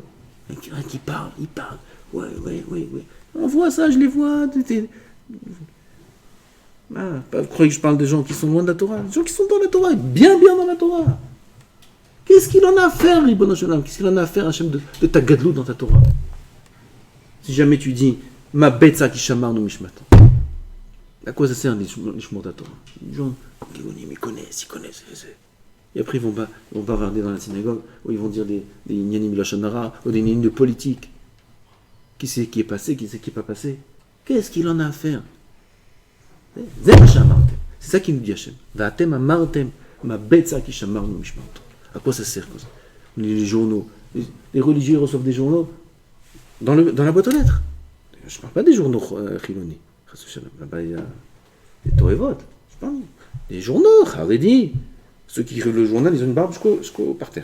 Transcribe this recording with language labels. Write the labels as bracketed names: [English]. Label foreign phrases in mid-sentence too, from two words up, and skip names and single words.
[French] Ils parlent. Ouais. On voit ça, je les vois. Vous croyez que je parle des gens qui sont loin de la Torah? Des gens qui sont dans la Torah, bien dans la Torah. Qu'est-ce qu'il en a à faire, [Hebrew] רבונו של עולם? [French] Qu'est-ce qu'il en a à faire, Hachem, de ta gadlout dans ta Torah? Si jamais tu dis, [Hebrew] מה בצע כי שמרנו משמרתו. [French] À quoi ça sert l'ishmor de la Torah? Les gens, ils connaissent. Et après, ils vont bavarder dans la synagogue, ou ils vont dire des [Hebrew] ענינים לשון הרע, [French] ou des nyanim de politique. Qui c'est qui est passé, qui c'est qui n'est pas passé? Qu'est-ce qu'il en a à faire? C'est ça qui nous dit Hachem. [Hebrew] ואתם אמרתם מה בצע כי שמרנו משמרתו. [French] À quoi ça sert comme ça? Les journaux. Les religieux reçoivent des journaux dans la boîte aux lettres. Je ne parle pas des journaux chiloni. Là-bas, il y a des Torevot. Je parle des journaux, Haredi. Ceux qui écrivent le journal, ils ont une barbe jusqu'au parterre.